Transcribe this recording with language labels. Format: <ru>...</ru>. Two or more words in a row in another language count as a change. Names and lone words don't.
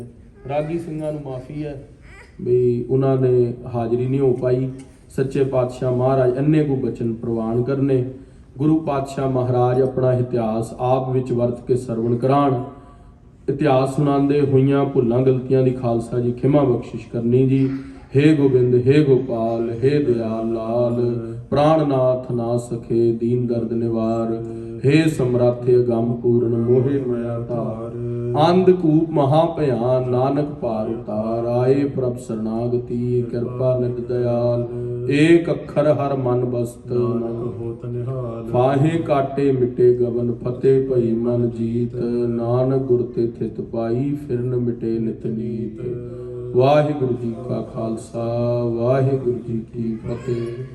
<pa>ਰਾਗੀ ਸਿੰਘਾਂ ਨੂੰ ਮਾਫੀ ਹੈ ਵੀ ਉਹਨਾਂ ਨੇ ਹਾਜ਼ਰੀ ਨਹੀਂ ਹੋ ਪਾਈ। ਸੱਚੇ ਪਾਤਸ਼ਾਹ ਮਹਾਰਾਜ ਇੰਨੇ ਕੁ ਬਚਨ ਪ੍ਰਵਾਨ ਕਰਨੇ। ਗੁਰੂ ਪਾਤਸ਼ਾਹ ਮਹਾਰਾਜ ਆਪਣਾ ਇਤਿਹਾਸ ਆਪ ਵਿੱਚ ਵਰਤ ਕੇ ਸਰਵਣ ਕਰਾਣ। ਇਤਿਹਾਸ ਸੁਣਾਉਂਦੇ ਹੋਈਆਂ ਭੁੱਲਾਂ ਗਲਤੀਆਂ ਦੀ ਖਾਲਸਾ ਜੀ ਖਿਮਾ ਬਖਸ਼ਿਸ਼ ਕਰਨੀ ਜੀ।</pa> <bra>हे गोविंद हे गोपाल हे दयाल लाल, प्राणनाथ ना सखे दीन दर्द निवार। हे समराथे अगम पूर्ण मोहे माया तार। अंधकूप महाभयान नानक पार उतार। आए प्रभ शरणागति कृपा निध दयाल। एक अखर हर मन बसत होत निहाल। फाहे काटे मिटे गवन फतेह भई मन जीत। नानक गुर ते थित पाई फिरन मिटे नित नीत।</bra> <pa>ਵਾਹਿਗੁਰੂ ਜੀ ਕਾ ਖਾਲਸਾ ਵਾਹਿਗੁਰੂ ਜੀ ਕੀ ਫਤਿਹ।</pa>